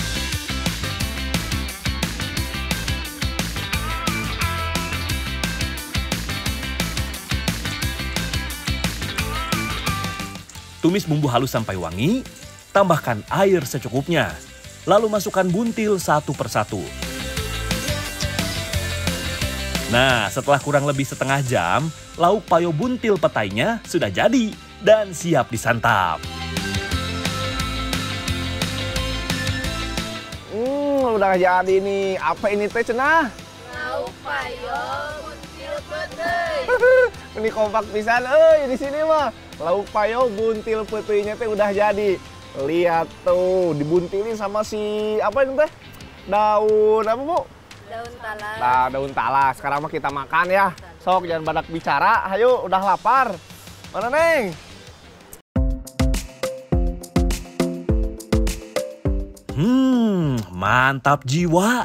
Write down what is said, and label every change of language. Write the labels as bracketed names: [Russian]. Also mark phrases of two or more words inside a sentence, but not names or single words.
[Indonesian] Tumis bumbu halus sampai wangi, tambahkan air secukupnya, lalu masukkan buntil satu persatu. Nah, setelah kurang lebih setengah jam, lauk payo buntil petainya sudah jadi dan siap disantap. Udah jadi nih. [Sundanese] Apa ini teh cenah? [Indonesian] Lauk payo buntil petai. [Sundanese] Ini kompak pisan, di sini mah. [Indonesian] Lauk payo buntil petainya teh udah jadi. Lihat tuh, dibuntilin sama si apa ini teh? Daun apa, Bu? Daun talas. Nah, daun talas. Sekarang mah kita makan ya. Sok jangan banyak bicara. Ayo, udah lapar. Mana, Neng? Mantap jiwa.